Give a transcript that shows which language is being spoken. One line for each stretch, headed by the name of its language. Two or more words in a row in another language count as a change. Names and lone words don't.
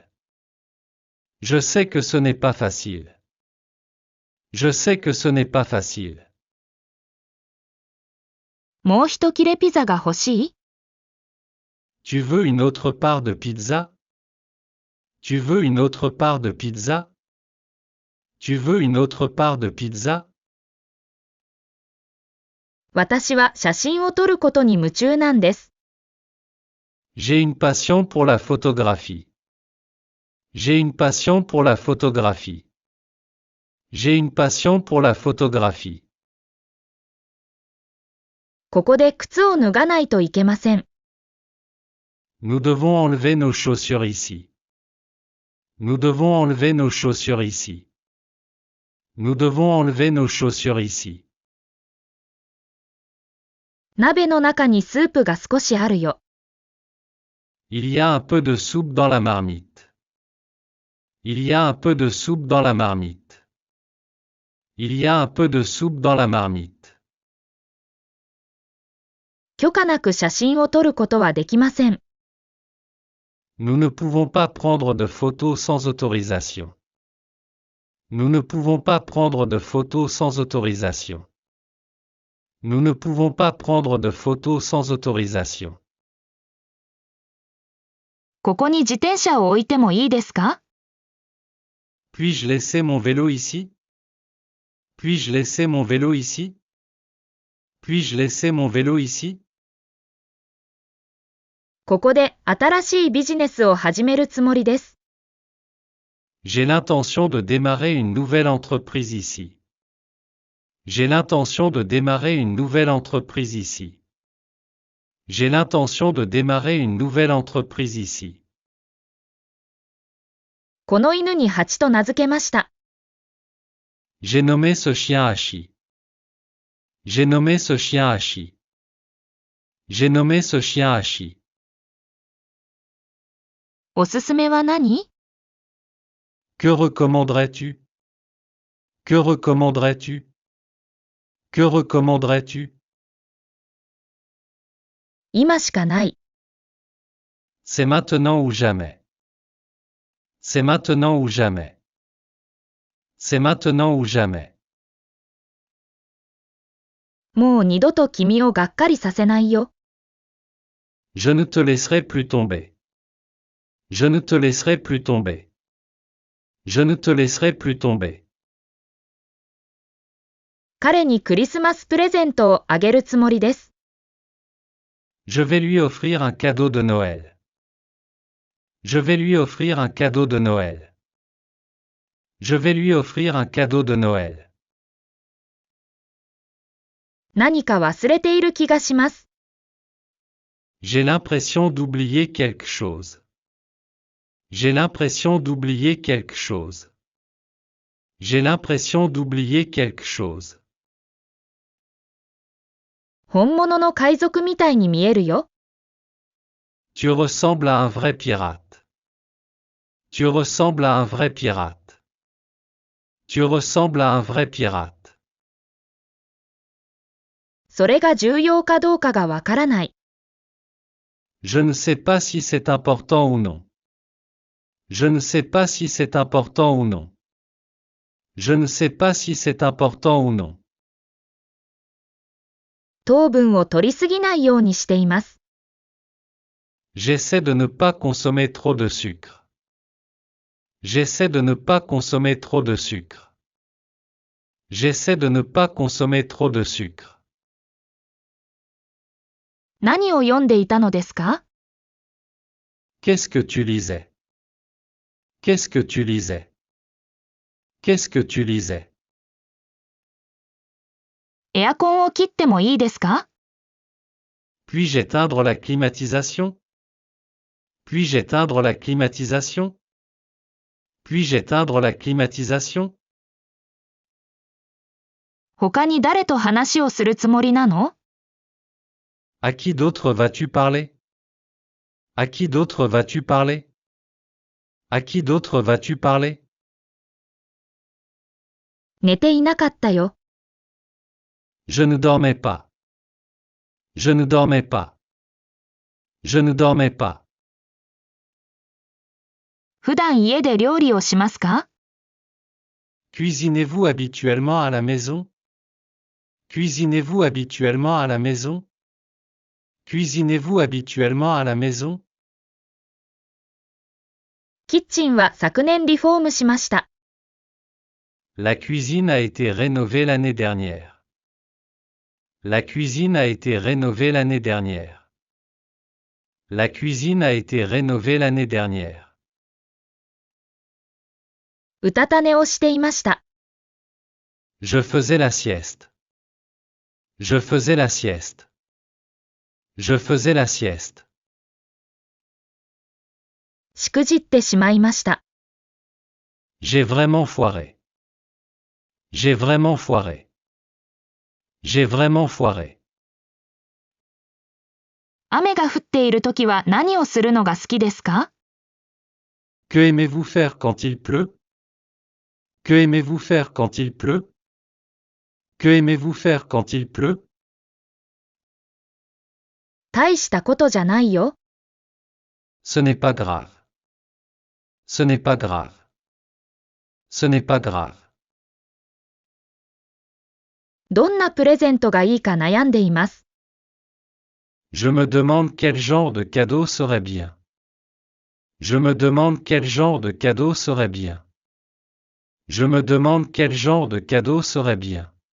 French: Je sais que ce n'est pas facile. Je sais que ce n'est pas facile.
Japanese: もう一切れピザが欲しい？
French: Tu veux une autre part de pizza? Tu veux une autre part de pizza? Tu veux une autre part de pizza?
Japanese: 私は写真を撮ることに夢中なんです。
French: J'ai une passion pour la photographie. J'ai une passion pour la photographie. J'ai une passion pour la photographie.
Japanese: ここで靴を脱がないといけません。
French: Nous devons enlever nos chaussures ici. Nous devons enlever nos chaussures ici. Nous devons enlever nos chaussures ici.
Japanese: 鍋の中にスープが少しあるよ。
French: Il y a un peu de soupe dans la marmite. Il y a un peu de soupe dans la marmite. Il y a un peu de soupe dans la marmite.
Japanese: 許可なく写真を撮ることはできません。
French: Nous ne pouvons pas prendre de photos sans autorisation. Nous ne pouvons pas prendre de photos sans autorisation. Nous ne pouvons pas prendre de photos sans autorisation.
Japanese: ここに自転車を置いてもいいですか？
French: Puis-je laisser mon vélo ici? Puis-je laisser mon vélo ici? Puis-je laisser mon vélo ici?
Japanese: ここで新しいビジネスを始めるつもりです。
French: J'ai l'intention de démarrer une nouvelle entreprise ici. J'ai l'intention de démarrer une nouvelle entreprise ici. J'ai l'intention de démarrer une nouvelle entreprise ici.
Japanese: この犬にハチと名付けました。
French: J'ai nommé ce chien Hachi. J'ai nommé ce chien Hachi. J'ai nommé ce chien Hachi.
Japanese: おすすめは何？
French: Que recommanderais-tu? Que recommanderais-tu? Que recommanderais-tu?
Japanese: 今しかない。
French: C'est maintenant ou jamais. C'est maintenant ou jamais. C'est maintenant ou jamais.
Japanese: もう二度と君をがっかりさせないよ。
French: Je ne te laisserai plus tomber. Je ne te laisserai plus tomber. Je ne te laisserai plus tomber.
Japanese: 彼にクリスマスプレゼントをあげるつもりです。
French: Je vais lui offrir un cadeau de Noël. Je vais lui offrir un cadeau de Noël. Je vais lui offrir un cadeau de Noël.
Japanese: 何か忘れている気がします。
French: J'ai l'impression d'oublier quelque chose. J'ai l'impression d'oublier quelque chose. J'ai l'impression d'oublier quelque chose.
Japanese: 本物の海賊みたいに見えるよ。
French: Tu ressembles à un vrai pirate. Tu ressembles à un vrai pirate. Tu ressembles à un vrai pirate.
Japanese: それが重要かどうかがわからない。
French: Je ne sais pas si c'est important ou non. Je ne sais pas si c'est important ou non. Je ne sais pas si c'est important ou non.
Japanese: 糖分を取りすぎないようにしています。
French: J'essaie de ne pas consommer trop de sucre. J'essaie de ne pas consommer trop de sucre. J'essaie de ne pas consommer trop de sucre.
Japanese: 何を読んでいたのですか？
French: Qu'est-ce que tu lisais? Qu'est-ce que tu lisais? Qu'est-ce que tu lisais?
Japanese: エアコンを切ってもいいですか？
French: Puis-je éteindre la climatisation? Puis-je éteindre la climatisation? Puis-je éteindre la climatisation?
Japanese: 他に誰と話をするつもりなの？
French: À qui d'autre vas-tu parler? À qui d'autre vas-tu parler? À qui d'autre vas-tu parler?
Japanese: 寝ていなかったよ。
French: Je ne dormais pas. Je ne dormais pas. Je ne dormais pas.
Japanese: 普段家で料理をしますか？
French: Cuisinez-vous habituellement à la maison? Cuisinez-vous habituellement à la maison? Cuisinez-vous habituellement à la maison?
Japanese: キッチンは昨年リフォームしました。
French: La cuisine a été rénovée l'année dernière. La cuisine a été rénovée l'année dernière. La cuisine a été rénovée l'année dernière.
Japanese: うたた寝をしていました。
French: Je faisais la sieste. Je faisais la sieste. Je faisais la sieste.
Japanese: しくじってしまいました。
French: J'ai vraiment foiré. J'ai vraiment foiré. J'ai vraiment foiré.
Japanese: 雨が降っているときは何をするのが好きですか？
French: Que aimez-vous faire quand il pleut? Que aimez-vous faire quand il pleut? Que aimez-vous faire quand il pleut?
Japanese: 大したことじゃないよ。
French: Ce n'est pas grave. Ce n'est pas grave. Ce n'est pas grave.
Japanese: どんなプレゼントがいいか悩んでいます。
French: Je me demande quel genre de cadeau serait bien. Je me demande quel genre de cadeau serait bien. Je me demande quel genre de cadeau serait bien.